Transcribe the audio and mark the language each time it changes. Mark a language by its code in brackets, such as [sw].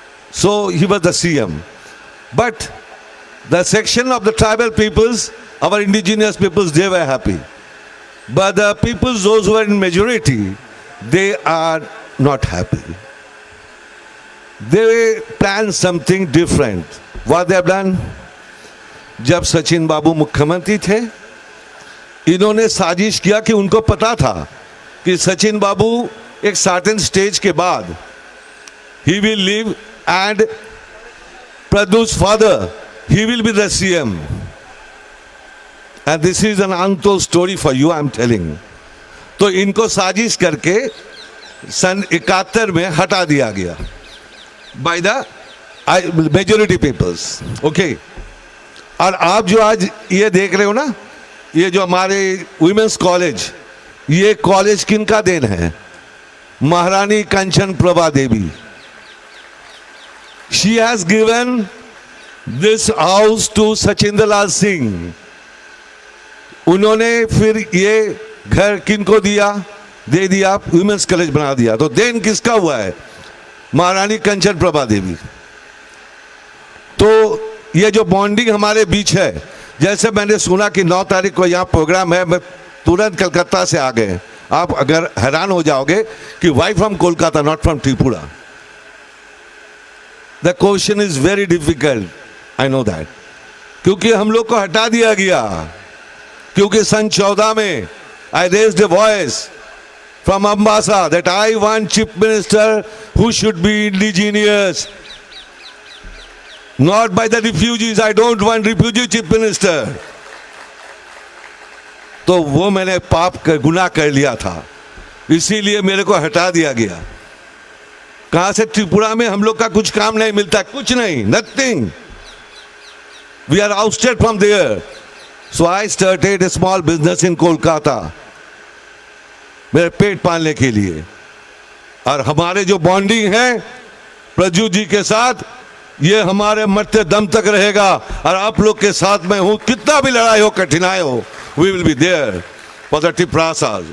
[en] So he was the CM. But the section of the tribal peoples, our indigenous peoples, they were happy. But the peoples, those who are in majority, they are not happy. They planned something different. What they have done? [hi] जब सचिन बाबू मुख्यमंत्री थे, इन्होंने साजिश किया कि उनको पता था कि सचिन बाबू एक सर्टेन स्टेज के बाद [en] he will leave and Pradyu's father, he will be the CM. And this is an untold story for you, I am telling. [hi] तो इनको साजिश करके सन 71 में हटा दिया गया [en] by the majority peoples. Okay. [hi] और आप जो आज ये देख रहे हो ना, ये जो हमारे वुमेन्स कॉलेज, ये कॉलेज किनका देन है? महारानी कंचन प्रभा देवी. [en] She has given this house to [hi] Sachindra लाल सिंह. उन्होंने फिर ये घर किनको दिया? दे दिया, वुमेन्स कॉलेज बना दिया. तो देन किसका हुआ है? महारानी कंचन प्रभा देवी. तो ये जो बॉन्डिंग हमारे बीच है, जैसे मैंने सुना कि 9 तारीख को यहाँ प्रोग्राम है, मैं तुरंत कलकत्ता से आ गए. आप अगर हैरान हो जाओगे कि [en] Why from Kolkata, not from Tripura. The question is very difficult, I know that. [hi] क्योंकि हम लोग को हटा दिया गया. क्योंकि सन 14 में [en] I raised a voice from Ambassa that I want chief minister who should be indigenous, not by the refugees. I don't want refugee chief minister. [hi] तो वो मैंने पाप कर गुनाह कर लिया था, इसीलिए मेरे को हटा दिया गया. कहां से? त्रिपुरा में हम लोग का कुछ काम नहीं मिलता, कुछ नहीं, nothing. [en] We are ousted from there. So I started a small business in Kolkata, [hi] मेरे पेट पालने के लिए. और हमारे जो बॉन्डिंग है प्रद्युत जी के साथ, ये हमारे मरते दम तक रहेगा. और आप लोग के साथ मैं हूं, कितना भी लड़ाई हो, कठिनाई हो, [en] we will be there for the Triprasas.